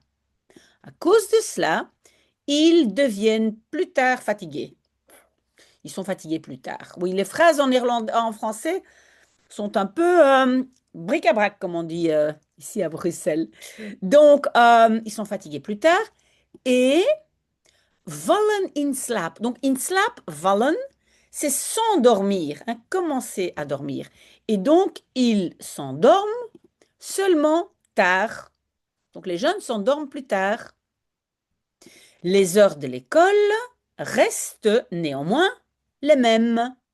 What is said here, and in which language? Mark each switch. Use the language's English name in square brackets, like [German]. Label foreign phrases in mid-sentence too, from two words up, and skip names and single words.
[French] À cause de cela, ils deviennent plus tard fatigués. Ils sont fatigués plus tard. Oui, les phrases en irlandais, en français sont un peu bric-à-brac, comme on dit ici à Bruxelles. Donc, ils sont fatigués plus tard et [Dutch] vallen in slaap. Donc, in slaap, vallen, [French] c'est s'endormir, hein, commencer à dormir. Et donc, ils s'endorment seulement tard. Donc, les jeunes s'endorment plus tard. Les heures de l'école restent néanmoins les mêmes.